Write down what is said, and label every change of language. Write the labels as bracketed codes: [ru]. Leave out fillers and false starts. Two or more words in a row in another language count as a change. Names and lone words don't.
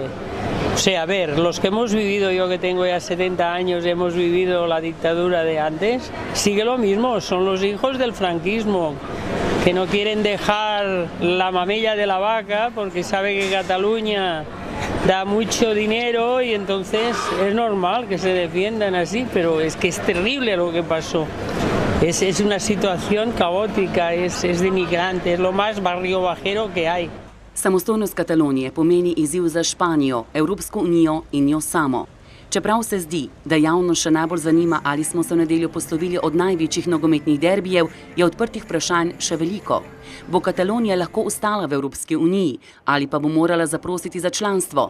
[es] O sea, a ver, los que hemos vivido, yo que tengo ya 70 años y hemos vivido la dictadura de antes, sigue lo mismo, son los hijos del franquismo, que no quieren dejar la mamella de la vaca porque sabe que Cataluña da mucho dinero y entonces es normal que se defiendan así, pero es que es terrible lo que pasó. Es una situación caótica, es de migrante, es lo más barrio bajero que hay. [sl] Samostojnost Katalonije pomeni izziv za Španijo, Evropsko unijo in jo samo. Čeprav se zdi, da javnost še najbolj zanima, ali smo se v nedeljo poslovili od največjih nogometnih derbijev, je odprtih vprašanj še veliko. Bo Katalonija lahko ostala v Evropski uniji ali pa bo morala zaprositi za članstvo?